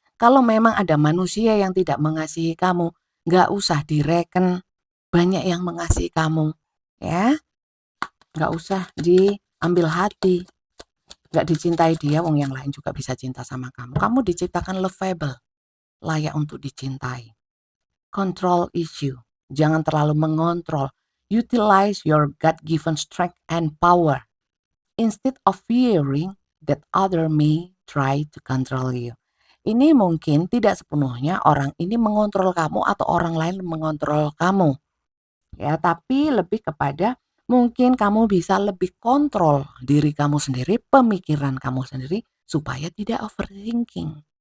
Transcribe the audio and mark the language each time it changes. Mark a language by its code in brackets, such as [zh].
[id] Kalau memang ada manusia yang tidak mengasihi kamu, nggak usah direken, banyak yang mengasihi kamu, ya. Nggak usah diambil hati, nggak dicintai dia, wong yang lain juga bisa cinta sama kamu. Kamu diciptakan lovable, layak untuk dicintai. [en] Control issue. [id] Jangan terlalu mengontrol. [en] Utilize your God-given strength and power instead of fearing that other may try to control you. [id] Ini mungkin tidak sepenuhnya orang ini mengontrol kamu atau orang lain mengontrol kamu. Ya, tapi lebih kepada mungkin kamu bisa lebih kontrol diri kamu sendiri, pemikiran kamu sendiri supaya tidak overthinking.